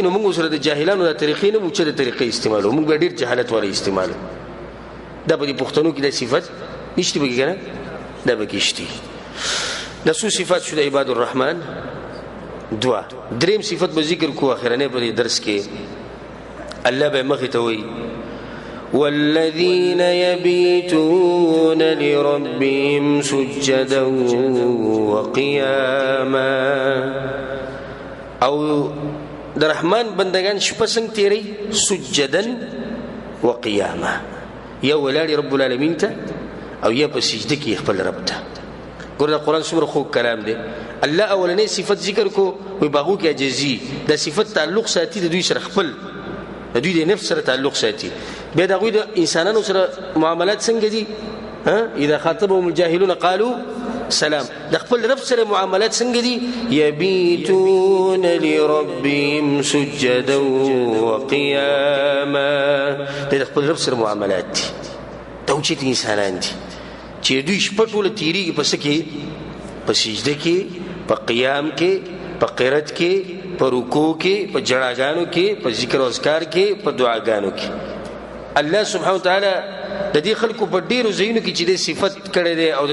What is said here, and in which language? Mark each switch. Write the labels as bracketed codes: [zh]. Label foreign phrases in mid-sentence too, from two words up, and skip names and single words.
[ps] نو موږ سره د جاهلانو د طریقې نه موږ د طریقې استعمالو موږ به ډېر جهالت والا استعمالو دا په دې پښتنو کې د صفت نشته به کنه دا به کېشتي د څو صفات شو د [ar] عباد الرحمن [ps] دوا دریم صفت به ذکر کو اخرنه په درس کې الله به مخ ته وایي [ar] والذين يبيتون لربهم سجدا [ps] وقياما او د رحمان بندگان شپه څنګه تیری [ar] سجدا وقياما [ps] یا ولادي [ar] رب العالمین [ps] ته او یا په سجده کې خپل رب ته ګور دا قران څومره خو کلام دی الله اولنې صفت ذکر کو وي باغو کې عجزي دا صفت تعلق ساتي د دوی سره خپل د دوی د نفس سره تعلق ساتي بیا د غوی د انسانانو سره معاملات څنګه دي [ar] اذا خاطبهم الجاهلون قالوا سلام [ps] د خپل رب سره معاملات څنګه دي [ar] يبيتون لربهم سجدا وقياما [ps] د خپل رب سره معاملات دي توجید انسانان دي چې دوی شپه ټوله تیریږي پس کې په سجده کې په قیام کې په قرات کې په رکوع کې په جړاګانو کې په ذکر او اذکار کې په دعاګانو کې [ar] الله سبحانه وتعالى [ps] د دې خلکو په ډیرو ځایونو کې چې د صفت کړي دي او د